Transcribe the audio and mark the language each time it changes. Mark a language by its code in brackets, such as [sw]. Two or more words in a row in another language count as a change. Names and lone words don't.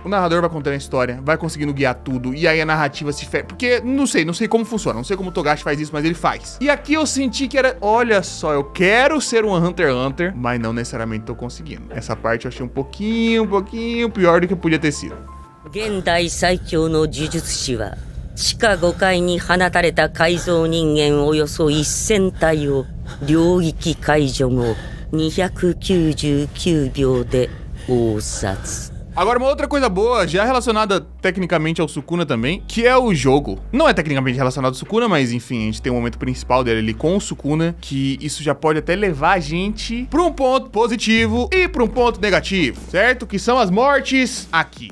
[pt] O narrador vai contando a história, vai conseguindo guiar tudo, e aí a narrativa se fecha. Porque não sei como funciona, não sei como o Togashi faz isso, mas ele faz. E aqui eu senti que era, olha só, eu quero ser um Hunter x Hunter, mas não necessariamente tô conseguindo. Essa parte eu achei um pouquinho pior do que podia ter sido. [ja] 現代最強の呪術師は地下5階に放たれた改造人間およそ1000体を領域解除後299秒で応殺。 [pt] Agora, uma outra coisa boa, já relacionada tecnicamente ao Sukuna também, que é o jogo. Não é tecnicamente relacionado ao Sukuna, mas enfim, a gente tem um momento principal dele ali com o Sukuna, que isso já pode até levar a gente pra um ponto positivo e pra um ponto negativo, certo? Que são as mortes aqui.